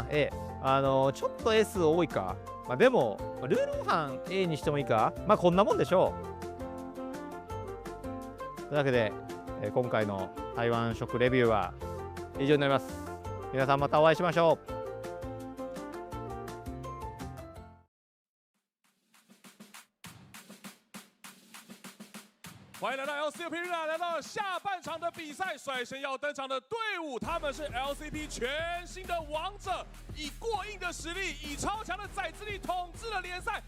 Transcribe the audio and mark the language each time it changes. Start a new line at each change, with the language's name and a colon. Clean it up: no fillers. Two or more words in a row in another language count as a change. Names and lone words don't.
Japanese: ちょっと S 多いか。でもルーローハン A にしてもいいか。こんなもんでしょう。というわけで、今回の台湾食レビューは以上になります。皆さんまたお会いしましょう。
Chinese: 欢迎来到 LCP 来到了下半场的比赛，率先要登场的队伍，他们是 LCP 全新的王者，以过硬的实力，以超强的载资力统治了联赛。